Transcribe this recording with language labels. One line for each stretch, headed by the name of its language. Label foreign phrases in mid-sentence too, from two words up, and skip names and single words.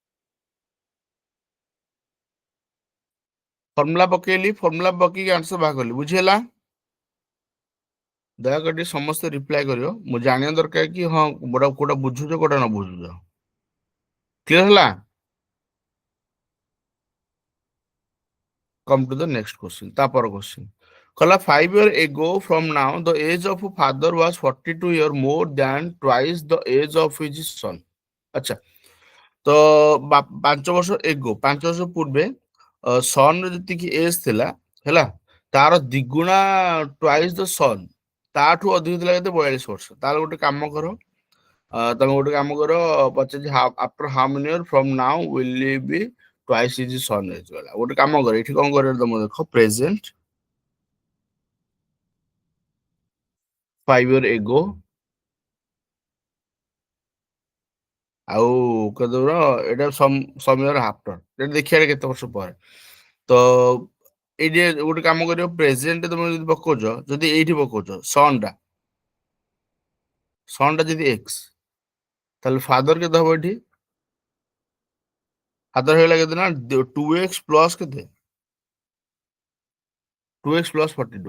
Odia: ଫର୍ମୁଲା ପକେଇଲି, ଫର୍ମୁଲା ପକେଇକି ଆନ୍ସର ବାହାର କଲି, ବୁଝି ହେଲା? ଦୟାକରି ଟିକେ ସମସ୍ତେ ରିପ୍ଲାଏ କରିବ, ମୁଁ ଜାଣିବା ଦରକାର କି ହଁ କୋଉଟା ବୁଝୁଛ, କୋଉଟା ନ ବୁଝୁଛ। କ୍ଲିୟର ହେଲା?
English: Come to the next question.
Odia: ତାପର question କହିଲା
English: 5 years ago from now the age of father was 42 years more than twice the age of his son.
Odia: ଆଚ୍ଛା, ତ 5 ବର୍ଷ ଏଗୋ, 5 ବର୍ଷ ପୂର୍ବେ ସନ୍ ର ଯେତିକି ଏଜ୍ ଥିଲା, ହେଲା, ତାର ଦ୍ୱିଗୁଣା,
English: twice the son,
Odia: ତାଠୁ ଅଧିକ ଥିଲା କେତେ, 42 ବର୍ଷ। ତାହେଲେ ଗୋଟେ କାମ କର, ତମେ ଗୋଟେ କାମ କର, ପଚାରୁଛି
English: after how many year from now will you be twice his son age ଗଲା।
Odia: ଗୋଟେ କାମ କର, ଏଠି କଣ କରିବ ତମେ ଦେଖ, ପ୍ରେଜେଣ୍ଟ
English: 5 years ago
Odia: ଆଉ କେତେବେଳେ ଏଇଟା ସମୟର ଆଫ୍ଟର, ଏଟା ଦେଖିବା କେତେ ବର୍ଷ ପରେ। ତ ଏଇଠି ଗୋଟେ କାମ କରିବ, ପ୍ରେଜେଣ୍ଟ ତମେ ଯଦି ପକଉଛ, ଯଦି ଏଇଠି ପକଉଛ ସନ୍ ଟା ଯଦି ଏକ୍ସ, ତାହେଲେ ଫାଦର କେତେ ହବ ଏଠି, ଫାଦର ହେଇଗଲା କେତେ ନା 2x ପ୍ଲସ୍ କେତେ, 2x ପ୍ଲସ୍ 42।